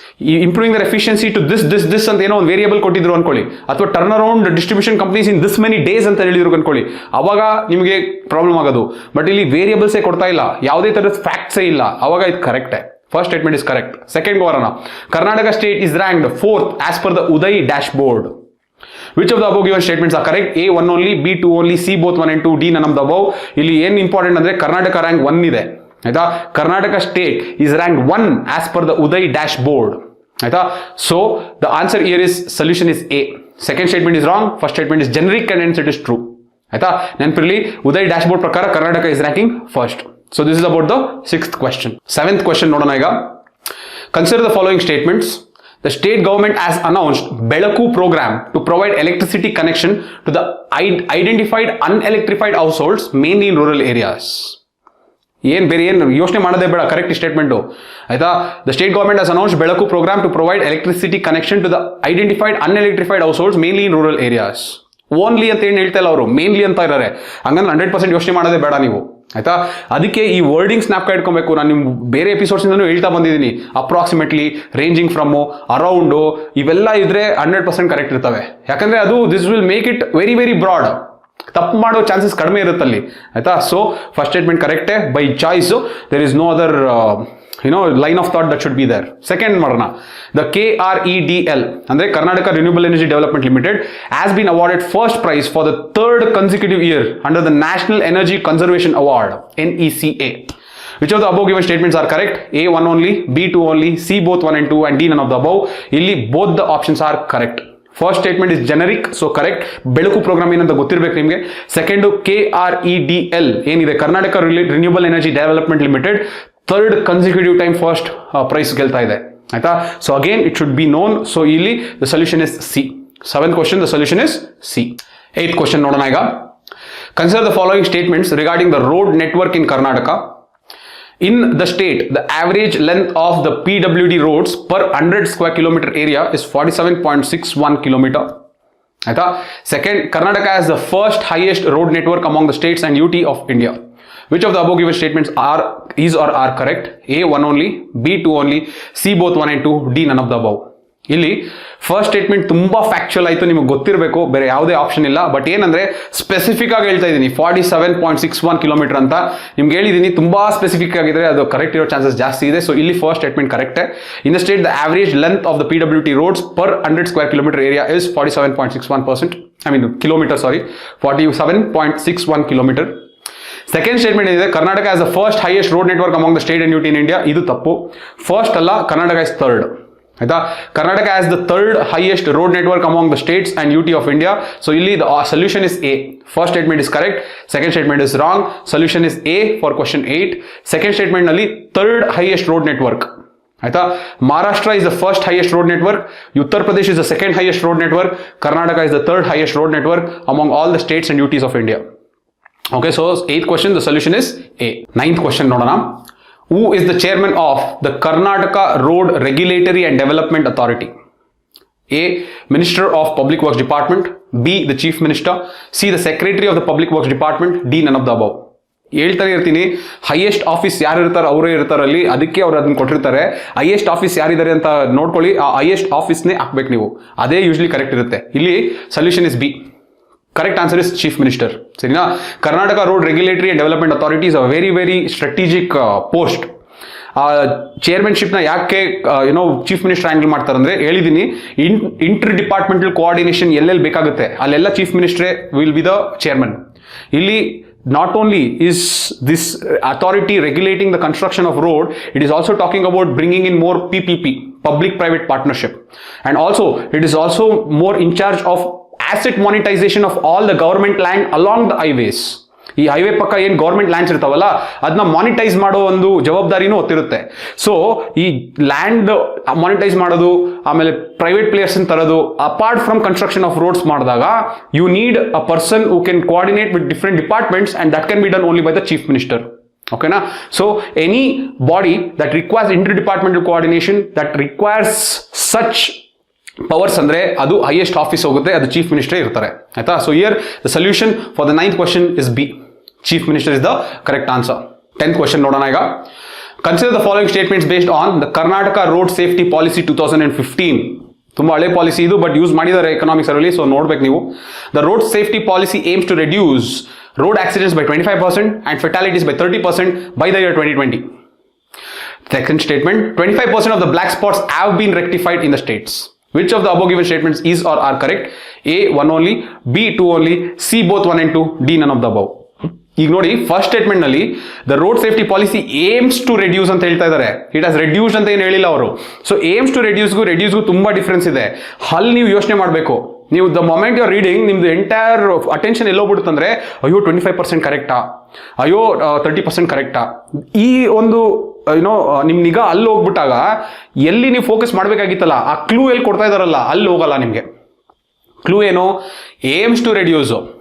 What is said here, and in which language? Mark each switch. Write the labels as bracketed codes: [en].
[kn] ಈ [en] improving their efficiency to this [kn] ಅಂತ ಏನೋ ಒಂದು ವೇರಿಯಬಲ್ ಕೊಟ್ಟಿದ್ರು ಅನ್ಕೊಳ್ಳಿ, ಅಥವಾ [en] turn around distribution companies in this many days [kn] ಅಂತ ಹೇಳಿದ್ರು ಅನ್ಕೊಳ್ಳಿ, ಅವಾಗ ನಿಮಗೆ ಪ್ರಾಬ್ಲಮ್ ಆಗೋದು. ಬಟ್ ಇಲ್ಲಿ ವೇರಿಯಬಲ್ಸೇ ಕೊಡ್ತಾ ಇಲ್ಲ, ಯಾವುದೇ ತರದ ಫ್ಯಾಕ್ಟ್ಸೇ ಇಲ್ಲ, ಅವಾಗ ಇದು ಕರೆಕ್ಟೇ. [en] First statement is correct. [kn] Second ಬರೋಣ. [en] Karnataka state is ranked 4th as per the Uday dashboard. Which of the above given statements are correct? A 1 only, B 2 only, C both 1 and 2, D none of the above. [kn] ಇಲ್ಲಿ ಏನು important ಅಂದ್ರೆ Karnataka rank 1 ಇದೆ, ಆಯ್ತಾ. [en] Karnataka state is rank 1 as per the Uday dashboard, [kn] ಆಯ್ತಾ. [en] So the answer here is solution is A. Second statement is wrong, first statement is generic and hence it is true, ಆಯ್ತಾ. [kn] ನೆನಪಿರಲಿ, [en] Uday dashboard ಪ್ರಕಾರ Karnataka is ranking first. So this is about the 6th question. 7th question [kn] ನೋಡೋಣ ಈಗ. [en] Consider the following statements. The state government has announced Belaku program to provide electricity connection to the identified unelectrified households mainly in rural areas. [kn] ಏನ್ ಬೇರೆ ಏನು ಯೋಚನೆ ಮಾಡೋದೇ ಬೇಡ, correct statement, ಆಯ್ತಾ. [en] The state government has announced Belaku programme to provide electricity connection to the identified unelectrified households mainly in rural areas. [kn] Only ಅಂತ ಏನು ಹೇಳ್ತಾ ಇಲ್ಲ ಅವರು, ಮೇನ್ಲಿ ಅಂತ ಇದ್ದಾರೆ. ಹಂಗಂದ್ರೆ 100% ಯೋಚನೆ ಮಾಡೋದೇ ಬೇಡ ನೀವು, ಆಯ್ತಾ. ಅದಕ್ಕೆ ಈ ವರ್ಡಿಂಗ್ ಸ್ನಾಪ್ ಇಟ್ಕೊಬೇಕು. ನಾನು ನಿಮ್ಗೆ ಬೇರೆ ಎಪಿಸೋಡ್ಸ್ ಇಂದನೂ ಹೇಳ್ತಾ ಬಂದಿದ್ದೀನಿ. ಅಪ್ರಾಕ್ಸಿಮೇಟ್ಲಿ, ರೇಂಜಿಂಗ್ ಫ್ರಮ್, ಅರೌಂಡು, ಇವೆಲ್ಲ ಇದ್ರೆ 100% ಕರೆಕ್ಟ್ ಇರ್ತವೆ. ಯಾಕಂದ್ರೆ ಅದು [en] This will make it very very broad. [kn] ತಪ್ಪು ಮಾಡೋ ಚಾನ್ಸಸ್ ಕಡಿಮೆ ಇರುತ್ತಲ್ಲಿ, ಆಯ್ತಾ. So first statement ಕರೆಕ್ಟೇ by choice. [en] There is no other line of thought that should be there. Second [kn] ಮಾಡೋಣ. [en] The KREDL ಅಂದ್ರೆ Karnataka renewable energy development limited has been awarded first prize for the third consecutive year under the national energy conservation award NECA. Which of the above given statements are correct? A 1 only, B 2 only, C both 1 and 2, and D none of the above. ಇಲ್ಲಿ both the options are correct. First statement is generic, so correct. [kn] ಬೆಳಕು program ಏನಂತ ಗೊತ್ತಿರಬೇಕು ನಿಮಗೆ. Second KREDL ಏನಿದೆ, Karnataka renewable energy development limited third consecutive time first prize ಗೆಲ್ತಾ ಇದೆ, ಆಯ್ತಾ. [en] So again it should be known. So ಇಲ್ಲಿ the solution is C. 7th question, the solution is C. 8th question [kn] ನೋಡೋಣ ಈಗ. [en] Consider the following statements regarding the road network in Karnataka. In the state, the average length of the PWD roads per 100 square kilometer area is 47.61 kilometer. Aita. Second, Karnataka has the first highest road network among the states and UT of India. Which of the above given statements is or are correct? A 1 only, B 2 only, C both 1 and 2, D none of the above. [kn] ಇಲ್ಲಿ first statement ತುಂಬಾ factual ಆಯಿತು, ನಿಮಗೆ ಗೊತ್ತಿರಬೇಕು, ಬೇರೆ ಯಾವುದೇ option ಇಲ್ಲ. But ಏನಂದ್ರೆ specific ಆಗಿ ಹೇಳ್ತಾ ಇದ್ದೀನಿ 47.61 ಕಿಲೋಮೀಟರ್ ಅಂತ ನಿಮ್ಗೆ ಹೇಳಿದ್ದೀನಿ. ತುಂಬಾ ಸ್ಪೆಸಿಫಿಕ್ ಆಗಿದ್ರೆ ಅದು ಕರೆಕ್ಟ್ ಇರೋ ಚಾನ್ಸಸ್ ಜಾಸ್ತಿ ಇದೆ. ಸೊ ಇಲ್ಲಿ first statement ಕರೆಕ್ಟೇ. [en] In the state the average length of the PWD roads per 100 square kilometre area is 47.61%. Kilometre, sorry, 47.61 kilometre. [kn] Second statement ಏನಿದೆ, [en] Karnataka has the first highest road network among the state and UT in India. [kn] ಇದು ತಪ್ಪು. First ಅಲ್ಲ, [en] Karnataka is third, ಆಯ್ತಾ. Karnataka has the third highest road network among the states and UT of India. So ಇಲ್ಲಿ the solution is A. First statement is correct, second statement is wrong. Solution is A for question 8. Second statement ನಲ್ಲಿ third highest road network, ಆಯ್ತಾ. Maharashtra is the first highest road network, Uttar Pradesh is the second highest road network, Karnataka is the third highest road network among all the states and UTs of India. Okay, so 8th question, the solution is A. 9th question [kn] ನೋಡೋಣ. [en] Who is the chairman of the Karnataka Road Regulatory and Development Authority? A. Minister of Public Works Department. B. The Chief Minister. C. The Secretary of the Public Works Department. D. None of the above. [kn] ಹೇಳ್ತಾನೆ ಇರ್ತೀನಿ, highest office ಯಾರು ಇರ್ತಾರೆ ಅವರೇ ಇರ್ತಾರಲ್ಲಿ, ಅದಕ್ಕೆ ಅವ್ರು ಅದನ್ನ ಕೊಟ್ಟಿರ್ತಾರೆ. Highest office ಯಾರಿದ್ದಾರೆ ಅಂತ ನೋಡ್ಕೊಳ್ಳಿ, ಆ ಹೈಯೆಸ್ಟ್ ಆಫೀಸ್ನೇ ಹಾಕ್ಬೇಕು ನೀವು, ಅದೇ ಯೂಶ್ವಲಿ ಕರೆಕ್ಟ್ ಇರುತ್ತೆ. [en] ಇಲ್ಲಿ solution is B. Correct answer is chief minister, ಸರಿನಾ. Karnataka road regulatory and development authority is a very very strategic post. [kn] ಚೇರ್ಮನ್ಶಿಪ್ನ ಯಾಕೆ ಚೀಫ್ ಮಿನಿಸ್ಟರ್ ಹ್ಯಾಂಡಲ್ ಮಾಡ್ತಾರೆ ಅಂದರೆ ಹೇಳಿದ್ದೀನಿ, ಇಂಟರ್ ಡಿಪಾರ್ಟ್ಮೆಂಟಲ್ ಕೋಆರ್ಡಿನೇಷನ್ ಎಲ್ಲೆಲ್ಲಿ ಬೇಕಾಗುತ್ತೆ ಅಲ್ಲೆಲ್ಲ chief ಮಿನಿಸ್ಟ್ರೇ [en] Will be the chairman. ಇಲ್ಲಿ not only is this authority regulating the construction of road, it is also talking about bringing in more PPP, public private partnership, and also it is also more in charge of asset monetization of all the government land along the highways. [kn] ಈ highway ಪಕ್ಕ ಏನು government lands ಇರ್ತಾವಲ್ಲ ಅದನ್ನ monetize ಮಾಡೋ ಒಂದು ಜವಾಬ್ದಾರಿನೂ ಹೊತ್ತಿರುತ್ತೆ. So ಈ land monetize ಮಾಡೋದು, ಆಮೇಲೆ ಪ್ರೈವೇಟ್ ಪ್ಲೇಯರ್ಸ್ ತರೋದು, [en] apart from construction of roads [kn] ಮಾಡಿದಾಗ [en] You need a person who can coordinate with different departments and that can be done only by the chief minister. ಓಕೆನಾ. So any body that requires inter departmental coordination, that requires such powers [kn] ಅಂದ್ರೆ ಅದು highest office ಹೋಗುತ್ತೆ, ಅದು chief minister ಇರ್ತಾರೆ, ಆಯ್ತಾ. [en] So here the solution for the 9th question is B. Chief minister is the correct answer. 10th question [kn] ನೋಡೋಣ ಈಗ. [en] Consider the following statements based on the Karnataka road safety policy 2015. [kn] ತುಂಬಾ ಹಳೆ policy ಇದು, but use ಮಾಡಿದ್ದಾರೆ economics ಅಲ್ಲಿ, so ನೋಡ್ಬೇಕು ನೀವು. [en] The road safety policy aims to reduce road accidents by 25% and fatalities by 30% by the year 2020. Second statement, 25% of the black spots have been rectified in the states. Which of the above given statements is or are correct? A 1 only, B 2 only, C both 1 and 2, D none of the above. [kn] ಈಗ ನೋಡಿ, first statement ನಲ್ಲಿ [en] the road safety policy aims to reduce [kn] ಅಂತ ಹೇಳ್ತಾ ಇದ್ದಾರೆ. [en] it has reduce [kn] ಅಂತ ಏನು ಹೇಳಿಲ್ಲ ಅವರು. ಸೊ ಏಮ್ಸ್ ಟು ರೆಡ್ಯೂಸ್ಗೂ ತುಂಬಾ ಡಿಫ್ರೆನ್ಸ್ ಇದೆ. ಅಲ್ಲಿ ನೀವು ಯೋಚನೆ ಮಾಡಬೇಕು. ನೀವು [en] the moment you are reading, [kn] ನಿಮ್ದು ಎಂಟೈರ್ ಅಟೆನ್ಷನ್ ಎಲ್ಲೋಗ್ಬಿಡುತ್ತಂದ್ರೆ, ಅಯ್ಯೋ 25% ಕರೆಕ್ಟಾ, ಅಯ್ಯೋ 30% ಕರೆಕ್ಟಾ, ಈ ಒಂದು ನಿಮ್ ನಿಗಾ ಅಲ್ಲಿ ಹೋಗ್ಬಿಟ್ಟಾಗ ಎಲ್ಲಿ ನೀವು ಫೋಕಸ್ ಮಾಡಬೇಕಾಗಿತ್ತಲ್ಲ, ಆ ಕ್ಲೂ ಎಲ್ಲಿ ಕೊಡ್ತಾ ಇದಾರಲ್ಲ ಅಲ್ಲಿ ಹೋಗಲ್ಲ ನಿಮಗೆ. ಕ್ಲೂ ಏನು? Aims to reduce.